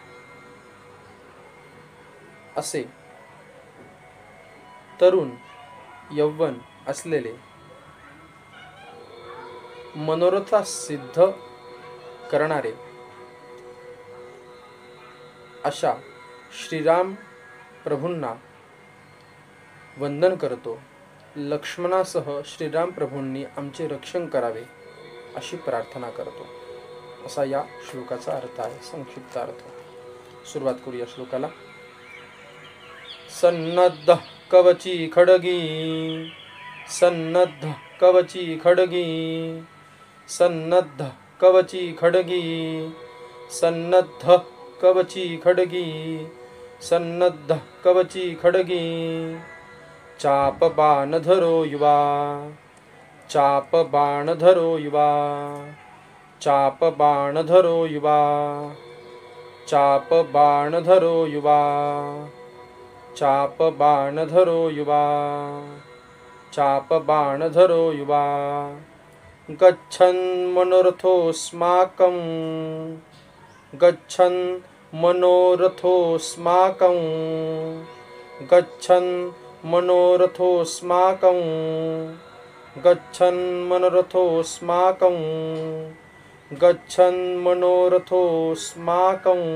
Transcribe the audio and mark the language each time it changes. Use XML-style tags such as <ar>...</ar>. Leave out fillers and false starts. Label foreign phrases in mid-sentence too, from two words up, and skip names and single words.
<mr>असे तरुण यौवन असलेले, मनोरथा सिद्ध करणारे अशा श्रीराम प्रभूंना वंदन करतो. लक्ष्मणासह श्रीराम प्रभूंनी आमचे रक्षण करावे अशी प्रार्थना करतो, असा या श्लोकाचा अर्थ आहे. संक्षिप्त अर्थ. सुरुवात करूया श्लोकाला.</mr> <sa>सन्नद्ध कवची खडगी, सन्नद्ध कवची खडगी, सन्नद्ध कवची खडगी, सन्नद्ध कवची खडगी, सन्नद्ध कवची खडगी. चाप बाण धरो युवा, चाप बाण धरो युवा, चाप बाण धरो युवा, चाप बाण धरो युवा, चाप बाण धरो युवा, चाप बाण धरो युवा. गच्छन् मनोरथोऽस्माकं, गच्छन् मनोरथोऽस्माकं, गच्छन् मनोरथोऽस्माकं, गच्छन् मनोरथोऽस्माकं, गच्छन् मनोरथोऽस्माकं.</sa>